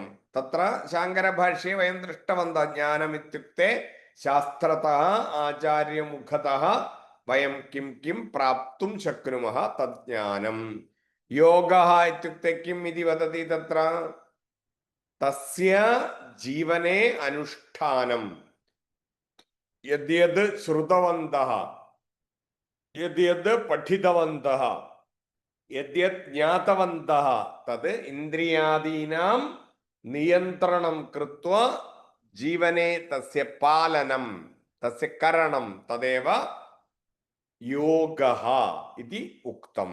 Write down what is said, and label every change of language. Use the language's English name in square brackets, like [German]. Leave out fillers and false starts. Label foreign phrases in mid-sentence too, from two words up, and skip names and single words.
[Sanskrit] तत्र शाङ्करभाष्ये वयं दृष्टवन्तः. ज्ञानमित्युक्ते शास्त्रतः आचार्यमुखतः वयं किं किं प्राप्तुं शक्नुमः तज्ज्ञानम्. योगः इत्युक्ते किम् इति वदति. तत्र തസ്യ ജീവനെ അനുഷ്ഠാനം യദ്യത് ശ്രുതവന്തഃ യദ്യത് പഠിതവന്തഃ യദ്യത് ജ്ഞാതവന്തഃ തത് ഇന്ദ്രിയാദീനാം നിയന്ത്രണം കൃത്വാ ജീവനെ തസ്യ പാലനം തസ്യ കരണം തദേവ യോഗഃ ഇതി ഉക്തം.